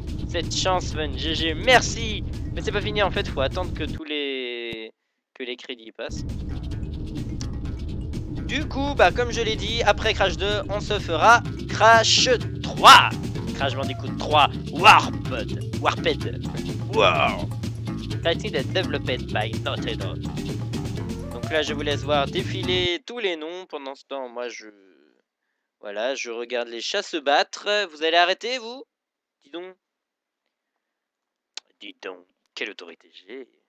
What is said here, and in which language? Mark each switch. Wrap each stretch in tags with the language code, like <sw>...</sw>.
<fr>Cette chance, Fun, GG, merci! Mais c'est pas fini en fait, faut attendre que que les crédits passent. Du coup, bah comme je l'ai dit, après Crash 2, on se fera Crash 3! Crash Bandicoot 3 Warped! Wow!</fr> <en>Titled developed by Naughty Dog.</en> <fr>Donc là, je vous laisse voir défiler tous les noms. Pendant ce temps, moi, voilà, je regarde les chats se battre. Vous allez arrêter, vous? Dis donc. Dis donc, quelle autorité j'ai.</fr>